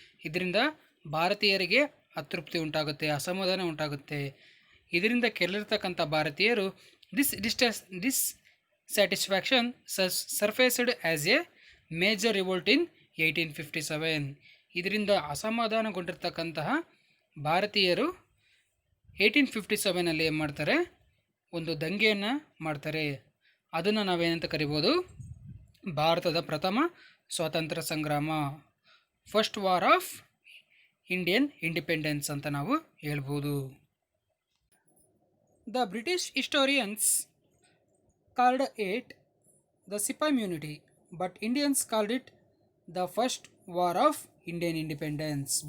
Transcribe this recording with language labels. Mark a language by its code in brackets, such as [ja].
[kn] ಇದರಿಂದ ಭಾರತೀಯರಿಗೆ ಅತೃಪ್ತಿ ಉಂಟಾಗುತ್ತೆ, ಅಸಮಾಧಾನ ಉಂಟಾಗುತ್ತೆ. ಇದರಿಂದ ಕೆರಳಿರ್ತಕ್ಕಂಥ ಭಾರತೀಯರು [en] dissatisfaction surfaced as a major revolt in 1857. [kn] ಇದರಿಂದ ಅಸಮಾಧಾನಗೊಂಡಿರ್ತಕ್ಕಂತಹ ಭಾರತೀಯರು 1857 ಏನು ಮಾಡ್ತಾರೆ, ಒಂದು ದಂಗೆಯನ್ನು ಮಾಡ್ತಾರೆ. ಅದನ್ನು ನಾವೇನಂತ ಕರಿಬೋದು, ಭಾರತದ ಪ್ರಥಮ ಸ್ವಾತಂತ್ರ್ಯ ಸಂಗ್ರಾಮ, first war of Indian independence ಅಂತ ನಾವು ಹೇಳ್ಬೋದು. [en] The British historians called it the Sepoy Mutiny, but Indians called it the first war of Indian independence.